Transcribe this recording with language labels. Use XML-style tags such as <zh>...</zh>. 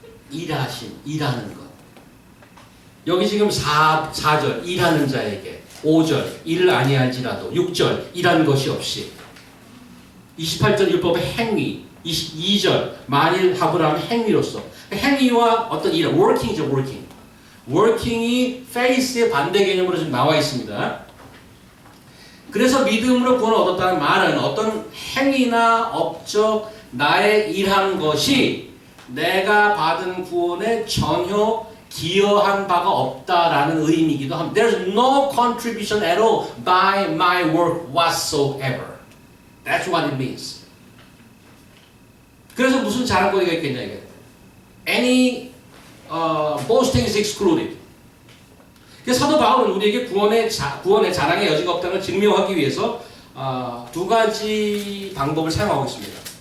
<ko>일하심, 일하는 것. 여기 지금 4절 일하는 자에게 5절 일을 아니할지라도 6절 일하는 것이 없이 28절 율법의 행위 22절 만일 하브라함 행위로서 행위와 어떤 일 working이죠 working working이 faith의 반대 개념으로 지금 나와 있습니다. 그래서 믿음으로 구원을 얻었다는 말은 어떤 행위나 업적 나의 일한 것이 내가 받은 구원에 전혀 기여한 바가 없다라는 의미이기도 합니다.</ko> <en>There's no contribution at all by my work whatsoever. That's what it means.</en> <ko>그래서 무슨 자랑거리가 있겠냐 이게.</ko> <en>Any boasting is excluded.</en> <ko>사도 바울은 우리에게 구원의 자랑의 여지가 없다는 걸 증명하기 위해서 두 가지 방법을 사용하고 있습니다.</ko>